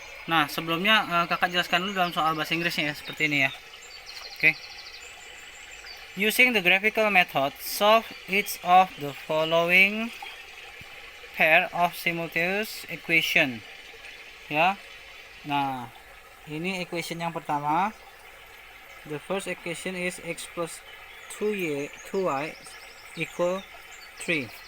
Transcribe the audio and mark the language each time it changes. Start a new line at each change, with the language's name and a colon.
Indonesian: Nah, sebelumnya kakak jelaskan dulu dalam soal bahasa Inggrisnya ya, seperti ini ya. Oke.
English: Using the graphical method, solve each of the following pair of simultaneous equation.
Indonesian: Ya. Nah, ini equation yang pertama.
English: The first equation is x plus 2y equal 3.